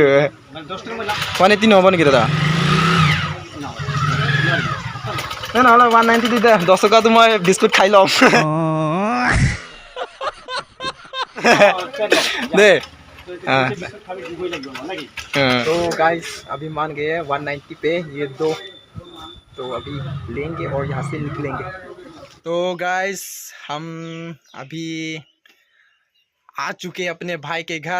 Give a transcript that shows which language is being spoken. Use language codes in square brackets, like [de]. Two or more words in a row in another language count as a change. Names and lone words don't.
[as] 180 নহ'ব নেকি দাদা? নহ'লে 190 দি দে। 10 টকাটো মই বিস্কুট খাই ল'ম दे। [hi] तो गाइस अभी मान गए 190 पे ये दो। तो अभी लेंगे और यहाँ से निकलेंगे। तो गाइस हम अभी आ चुके अपने भाई के घर।